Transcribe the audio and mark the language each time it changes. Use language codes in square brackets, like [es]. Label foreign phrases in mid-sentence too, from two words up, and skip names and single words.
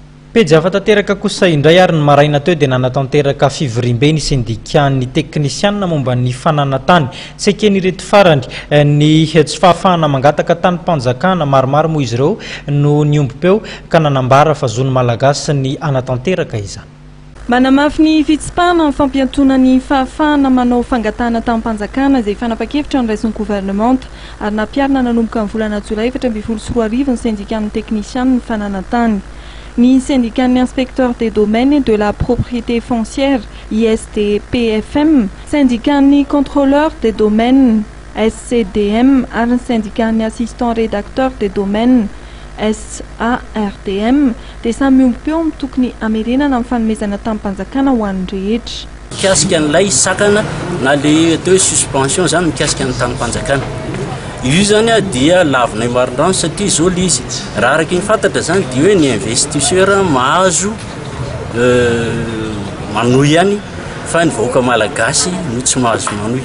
[mg] Pejy hafa-tanteraka kosa indray ary ny maraina teo dia nanatanteraka fivoriam-be ny syndikan'ny teknisianina momba ny fananantany tsy ekenireto farany ny tsy fahafahana mangataka tany-panjakana maromaro moa izy ireo no niombom-peo ka nanambara fa zony malagasy ny anatanteraka izany. Manamafy ny fitsipahana ny fampiantona ny fahafahana manao fangatahana tany-panjakana izay fanapa-kevitra ny raisin'ny gouvernemanta ary nampiarina nanomboka ny volana Jolay 2024 ny syndikan'ny teknisianina ny fananantany. Ni syndicat inspecteur des domaines de la propriété foncière ISDPFM, syndicat ni contrôleur des domaines SCDM, ary syndicat ni assistant rédacteur des domaines SARDM, dia samy miompeo tokony amerenana amin'ny fanomezana tany-panjakana ho an'ny rehetra. Mikasika an'ilay sakana na le atao hoe suspension zany mikasika ny tany-panjakana. Io zany dia lavina marindrano satria zao le izy raha araka ny fantatra zany dia hoe ny investisseur mahazo manohy ihany fa ny vahoaka malagasy no tsy mahazo manohy.